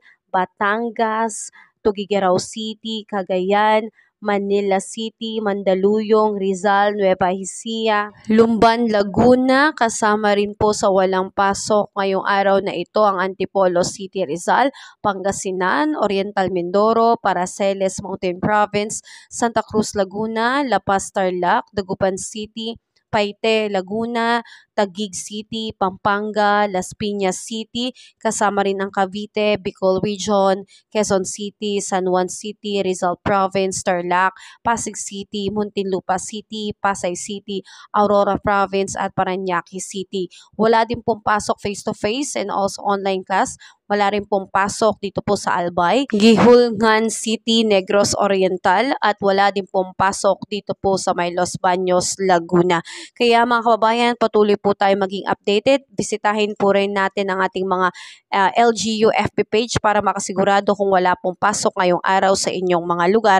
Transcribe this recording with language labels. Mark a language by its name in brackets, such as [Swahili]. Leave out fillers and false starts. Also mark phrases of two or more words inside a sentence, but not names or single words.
[Filipino] Batangas, Tuguegarao City, Cagayan, Manila City, Mandaluyong, Rizal, Nueva Ecija, Lumban, Laguna, kasama rin po sa walang pasok ngayong araw na ito ang Antipolo City, Rizal, Pangasinan, Oriental Mindoro, Paraceles Mountain Province, Santa Cruz, Laguna, La Paz, Tarlac, Dagupan City, Paite, Laguna, Taguig City, Pampanga, Las Piñas City, kasama rin ang Cavite, Bicol Region, Quezon City, San Juan City, Rizal Province, Tarlac, Pasig City, Muntinlupa City, Pasay City, Aurora Province at Parañaque City. Wala din pong pasok [English] face-to-face and also online class. [Filipino] Wala rin pong pasok dito po sa Albay, Gihulngan City, Negros Oriental at wala din pong pasok dito po sa may Los Baños, Laguna. Kaya mga kababayan, patuloy po tayo maging updated. Bisitahin po rin natin ang ating mga LGU FB page para makasigurado kung wala pong pasok ngayong araw sa inyong mga lugar.